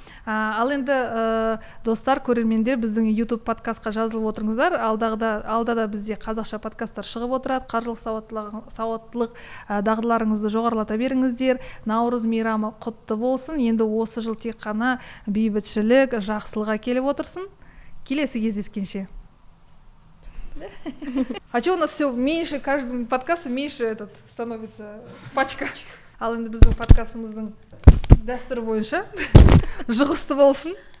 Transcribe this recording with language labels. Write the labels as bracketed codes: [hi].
[kk] Ал енді достар, көрермендер, біздің YouTube подкастқа жазылып отырыңыздар. Алда да бізде қазақша подкасттар шығып отырады. Қаржылық сауаттылық дағдыларыңызды жоғарылата беріңіздер. Наурыз мейрамы құтты болсын. Енді осы жыл тек қана бейбітшілік, жақсылыққа келіп отырсын. Келесі кездескенше. [ru] А что у нас все меньше, каждым подкастом меньше становится пачка. [kk] Ал енді біздің подкастымыздың дәстүрі бойынша жұғысты болсын.